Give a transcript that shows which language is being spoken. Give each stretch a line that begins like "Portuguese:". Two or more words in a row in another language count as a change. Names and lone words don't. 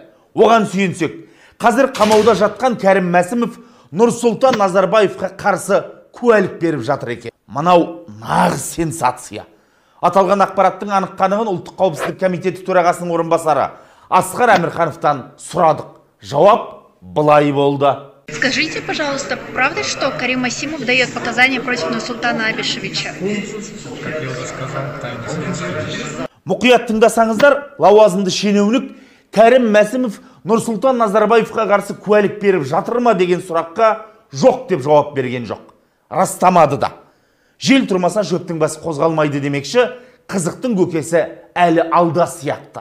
Kazakh: Оған сүйенсек, қазір қамауда жатқан Кәрім Мәсімов Нұрсұлтан Назарбаевқа қарсы куәлік беріп жатыр екен. Мынау нағыз сенсация. Аталған ақпараттың анық-қанығын Ұлттық қауіпсіздік комитеті төрағасының орынбасары Асқар Әмірхановтан сұрадық. Жауап былай болды.
Russian: Скажите, пожалуйста, правда, что Карим Масимов дает показания против Нурсултана Абишевича? Как я уже сказал, тайна следствия.
Kazakh: Мұқият тыңдасаңыздар, лауазымды шенеунік Кәрім Мәсімов Нұрсұлтан Назарбаевқа қарсы куәлік беріп жатыр ма деген сұраққа жоқ деп жауап берген жоқ. Растамады да. Жел тұрмаса шөптің басы қозғалмайды демекші, қызықтың көкесі әлі алда сияқты.